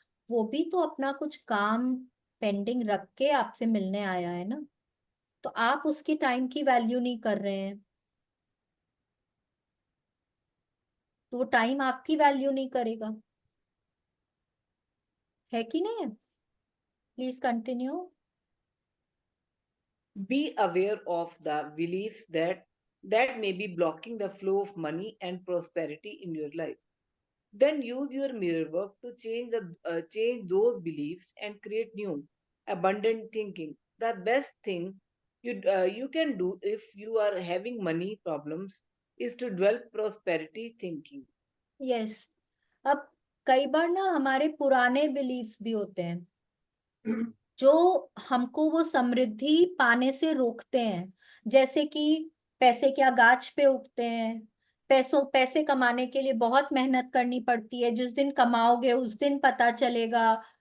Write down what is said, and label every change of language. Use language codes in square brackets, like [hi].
[hi] वो भी तो अपना कुछ काम पेंडिंग रख के आपसे मिलने आया है ना, तो आप उसकी टाइम की वैल्यू नहीं कर रहे हैं, तो वो टाइम आपकी वैल्यू नहीं करेगा, है कि नहीं है। [en] Please continue. Be aware of the beliefs that may be blocking the flow of money and prosperity in your life. Then use your mirror work to change those beliefs and create new abundant thinking. the best thing you can do if you are having money problems is to develop prosperity thinking. [hi] Yes, अब कई बार ना हमारे पुराने beliefs भी होते हैं जो हमको वो समृद्धि पाने से रोकते हैं। जैसे कि पैसे क्या गाछ पे उगते हैं, पैसे कमाने के लिए बहुत मेहनत करनी पड़ती है, जिस दिन कमाओगे उस दिन पता चलेगा।